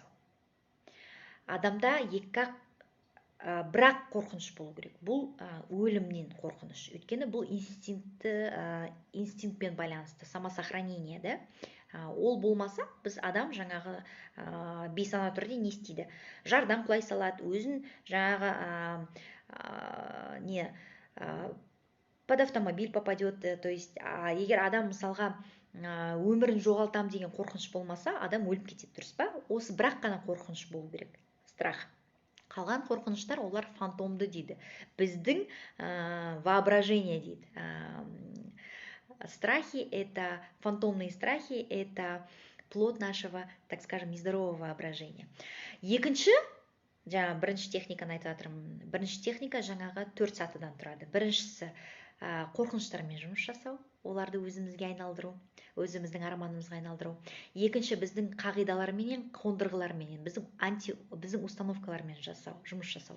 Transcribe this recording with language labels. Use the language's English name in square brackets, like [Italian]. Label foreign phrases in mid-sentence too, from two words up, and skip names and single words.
[Kazakh] Адамда бірақ қорқыныш болу керек. Бұл өлімнен қорқыныш. Өйткені бұл инстинктпен байланысты, [Russian] самосохранение, да? [Kazakh] Ол болмаса, біз адам жаңағы бейсана түрде не істейді? Жардан құлай салады, өзін жаңағы [Russian] под автомобиль попадет. То есть, [Kazakh] егер адам мысалға өмірін жоғалтам деген қорқыныш болмаса, адам өліп кетеді, дұрыс па? Осы бірақ қана қорқыныш болу керек. [Russian] Страх. [Kazakh] Қалған қорқыныштар, олар фантомды дейді. Біздің воображение дейді. [Russian] Страхи – это фантомные страхи, это плод нашего, так скажем, нездорового воображения. [Kazakh] Екінші, жаңа бірінші техниканы айтып жатырмын. Бірінші техника жаңағы 4 сатыдан тұрады. Біріншісі қорқыныштармен жұмыс жасау, оларды өзімізге айналдыру, өзіміздің арманымызға айналдыру. Екінші, біздің қағидаларменен, қондырғыларменен, біздің установкалармен жұмыс жасау.